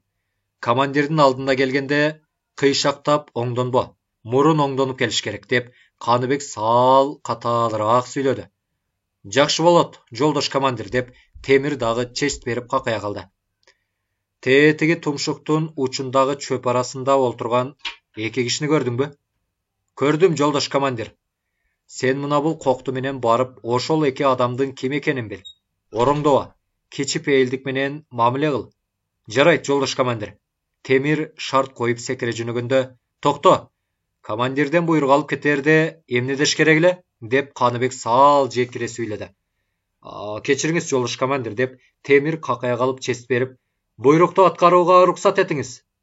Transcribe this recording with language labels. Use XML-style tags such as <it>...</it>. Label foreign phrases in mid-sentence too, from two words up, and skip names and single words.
<ky>Командирдин алдына келгенде, кыйшактап оңдонбо, мурун оңдонуп келиш керек деп, Каныбек сал катаалыраак сүйлөдү. Жакшы болот, жолдош командир деп, Темир дагы чест берип какая калды. Тетиги тумшуктун учундагы чөп арасында олтурган эки кишини көрдүңбү? Көрдүм, жолдош командир. Sen mına bul koktu menen barıp oşol eki adamdın kim ekenin bil. Oroңdoba, keçip eğildik menen mamile kıl. Жарайт, жолдош командир. Темир шарт коюп секире жөнөгөндө, "Токто! Командирден буйрук алып кетерде эмне деш керек эле?" деп Каныбек саал жекире сүйлөдү. "Кечириңиз, жолдош командир" деп Темир какая калып чест берип, "Буйрукту аткарууга уруксат этиңиz."</ky>